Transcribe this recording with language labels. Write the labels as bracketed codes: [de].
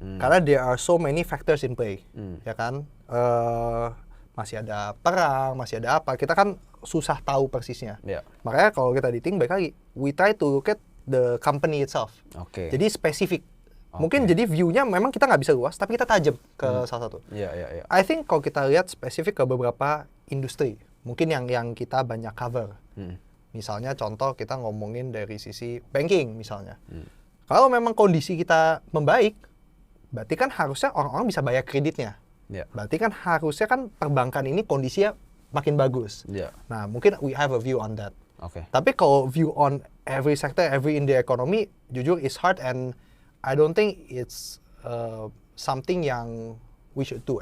[en] Karena there are so many factors in play, [id] ya kan? Masih ada perang, masih ada apa, kita kan susah tahu persisnya. [en] Yeah. [id] Makanya kalau kita dating, baik lagi, [en] we try to look at the company itself. [id] Oke. Jadi spesifik. Mungkin jadi view-nya memang kita nggak bisa luas, tapi kita tajam ke salah satu. Iya. I think kalau kita lihat spesifik ke beberapa industri, mungkin yang kita banyak cover. Misalnya contoh kita ngomongin dari sisi banking misalnya. Kalau memang kondisi kita membaik, berarti kan harusnya orang-orang bisa bayar kreditnya. [en] Yeah. [id] Berarti kan harusnya kan perbankan ini kondisinya makin bagus. [en] Yeah. Nah, mungkin we have a view on that. [id] Oke. Tapi kalau [en] view on every sector, every in the economy, [id] jujur [en] is hard and I don't think it's something yang we should do.